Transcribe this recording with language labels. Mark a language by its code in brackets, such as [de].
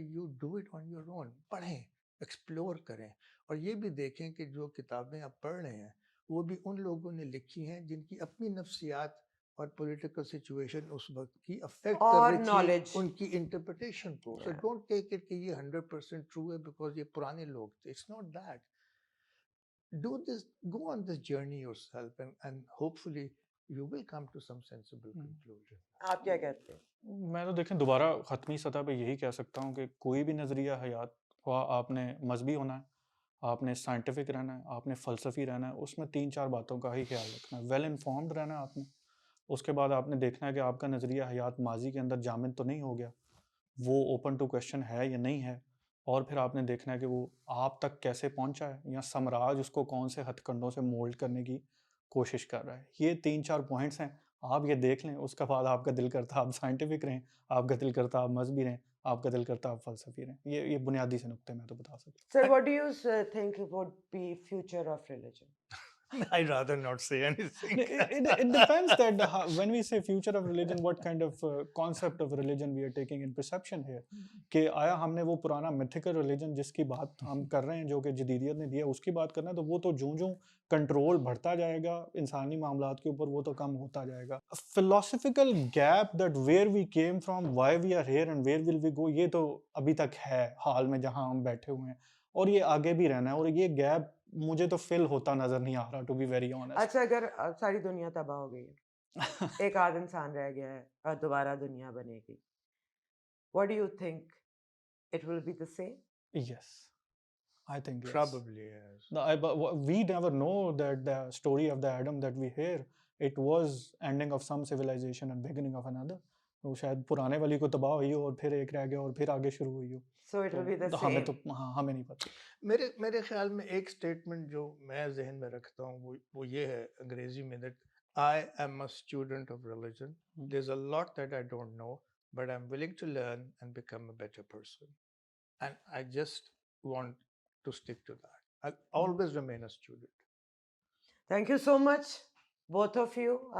[en] You do it on your own. [ur] پڑھیں, explore کریں, اور یہ بھی دیکھیں کہ جو کتابیں آپ پڑھ رہے ہیں وہ بھی ان لوگوں نے لکھی ہیں جن کی اپنی نفسیات اور پولیٹیکل سچویشن اس وقت کی افیکٹ کر اور رہی تھی [en] knowledge. [ur] ان کی انٹرپریٹیشن کو. [en] so don't take it [ur] کہ یہ 100% ٹرو ہے بیکاز یہ پرانے لوگ تھے. [en] It's not that. Do this, go on this journey yourself, and hopefully you will come to some sensible conclusion. [ur] آپ کیا کہتے ہیں؟ میں تو دیکھیں دوبارہ ختمی سطح پہ یہی کہہ سکتا ہوں کہ کوئی بھی نظریہ حیات ہوا, آپ نے مذہبی ہونا ہے, آپ نے سائنٹیفک رہنا ہے, آپ نے فلسفی رہنا ہے, اس میں 3-4 باتوں کا ہی خیال رکھنا ہے. ویل انفارمڈ رہنا ہے آپ نے. اس کے بعد آپ نے دیکھنا ہے کہ آپ کا نظریہ حیات ماضی کے اندر جامد تو نہیں ہو گیا, وہ اوپن ٹو کویشچن ہے یا نہیں ہے. اور پھر آپ نے دیکھنا ہے کہ وہ آپ تک کیسے پہنچا ہے, یا سمراج اس کو کون سے ہتھ کنڈوں سے مولڈ کرنے کی کوشش کر رہا ہے. یہ 3-4 پوائنٹس ہیں, آپ یہ دیکھ لیں. اس کے بعد آپ کا دل کرتا آپ سائنٹیفک رہیں, آپ کا دل کرتا آپ مذہبی رہیں, آپ کا دل کرتا آپ فلسفی رہیں. یہ بنیادی سے نقطے میں تو بتا سکتا ہوں. [en] Sir, what do you think would be future of religion? I'd rather not say anything. It depends that when we say future of religion, what kind of concept of religion we are taking in perception here. [ur] کہ آیا ہم نے وہ پرانا mythical religion جس کی بات ہم کر رہے ہیں, جو کہ جدیدیت نے دیا, اس کی بات کرنا ہے, تو وہ تو جوں کنٹرول بڑھتا جائے گا انسانی معاملات کے اوپر, وہ تو کم ہوتا جائے گا. [en] philosophical gap that where we came from, why we are here and where will we go, [ur] یہ تو ابھی تک ہے حال میں جہاں ہم بیٹھے ہوئے ہیں, اور یہ آگے بھی رہنا ہے. اور یہ گیپ مجھے تو فل ہوتا نظر نہیں آ رہا, [en] To be very honest. [ur] اچھا, اگر ساری دنیا تباہ ہو گئی ہے, ایک آدھ انسان رہ گیا ہے اور دوبارہ دنیا بنے گی, [en] what do you think? It will be the same? Yes, I think yes. Probably yes. We never know that the story of the Adam that we hear, it was ending of some civilization and beginning of another. [ur] وہ شاید پرانے والی کو تباہ ہوئی ہو اور پھر ایک رہ گیا اور پھر آگے شروع ہوئی ہو. [en] So it will be the [ur] تو ہمیں تو [en] same. [ur] ہمیں نہیں پتہ. میرے خیال میں ایک اسٹیٹمنٹ جو میں ذہن میں رکھتا ہوں وہ یہ ہے انگریزی میں, [en] that I am a student of religion. There's a lot that I don't know, but I'm willing to learn and become a better person. And I just want to stick to that. I'll always remain a student. Thank you so much, both of you.